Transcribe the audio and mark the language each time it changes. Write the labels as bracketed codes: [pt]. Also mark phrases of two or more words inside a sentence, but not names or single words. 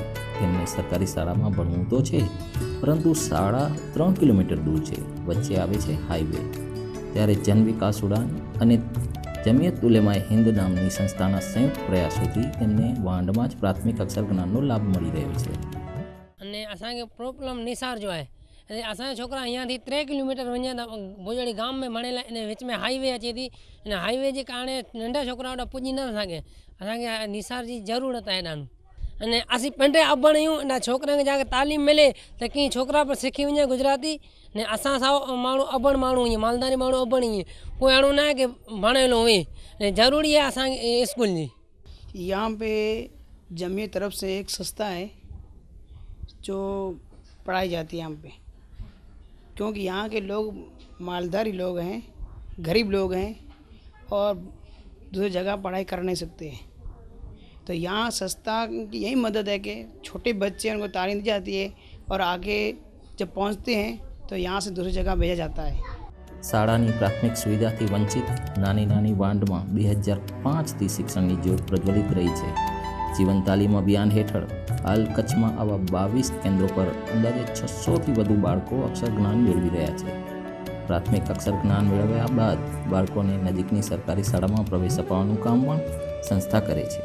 [gu] તેમને સરકારી શાળામાં ભણવું તો છે, પરંતુ શાળા 3 કિલોમીટર દૂર છે, વચ્ચે આવે છે હાઈવે। ત્યારે જન વિકાસ ઉડાન અને જમિયત ઉલેમાએ હિન્દ નામની સંસ્થાના સંયુક્ત પ્રયાસોથી તેમને વાંઢમાં જ પ્રાથમિક અક્ષર જ્ઞાનનો લાભ મળી રહ્યો છે। [kfr] અને असांखे प्रॉब्लम निसार जो है, असांजा छोकरा अहियाँથી 3 किलोमीटर वञनि था भुजोड़ी गाम में भणेला, इन विच में हाईवे अचे थी। इन हाईवे जे कारणे नंढा छोकरा ओॾा पुॼी न सघे। असांखे निसार जी ज़रूरत आहे ॾाढो। अने असीं पंहिंजे अबण आहियूं, इन छोकिरनि खे जाके तालीम मिले त कीअं छोकिरा पर सिखी वञे गुजराती। ने असां सां माण्हू अबण माण्हू ईअं मालदारी माण्हू अबण ईअं कोई अहिड़ो न आहे की भणेलो हुए। ज़रूरी है असांखे स्कूल जी। [hi] यहाँ पे जमीयत तरफ से एक संस्था है जो पढ़ाई जाती है यहाँ पे, क्योंकि यहाँ के लोग मालधारी लोग हैं, गरीब लोग हैं और दूसरी जगह पढ़ाई कर नहीं सकते हैं। तो यहाँ संस्था की यही मदद है कि छोटे बच्चे उनको तालीम दी जाती है और आगे जब पहुँचते हैं तो यहाँ से दूसरी जगह भेजा जाता है। [gu] શાળાની પ્રાથમિક સુવિધાથી વંચિત નાની નાની વાંઢમાં 2005થી શિક્ષણની જ્યોત પ્રજ્વલિત રહી છે। જીવન તાલીમ અભિયાન હેઠળ હાલ કચ્છમાં આવા 22 કેન્દ્રો પર અંદાજે 600થી વધુ બાળકો અક્ષર જ્ઞાન મેળવી રહ્યા છે। પ્રાથમિક અક્ષર જ્ઞાન મેળવ્યા બાદ બાળકોને નજીકની સરકારી શાળામાં પ્રવેશ અપાવવાનું કામ પણ સંસ્થા કરે છે।